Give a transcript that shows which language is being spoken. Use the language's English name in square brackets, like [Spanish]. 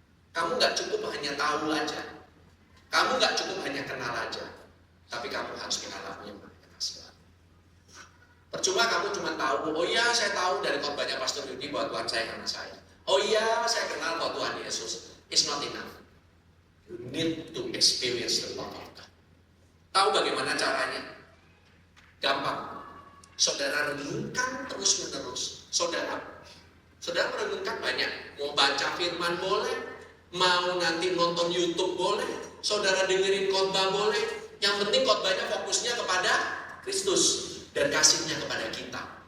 [Indonesian] Kamu gak cukup hanya tahu aja, kamu gak cukup hanya kenal aja, tapi kamu harus mengalami kasih Allah. Percuma kamu cuma tahu, oh iya saya tahu dari khotbahnya Pastor Yudi bahwa Tuhan saya karena saya. Oh iya saya kenal bahwa Tuhan Yesus. [English] It's not enough. You need to experience the love of God. [Indonesian] Tahu bagaimana caranya? Gampang. Saudara renungkan terus menerus. Saudara merenungkan banyak. Mau baca firman boleh, mau nanti nonton YouTube boleh, saudara dengerin khotbah boleh. Yang penting khotbahnya fokusnya kepada Kristus dan kasihnya kepada kita.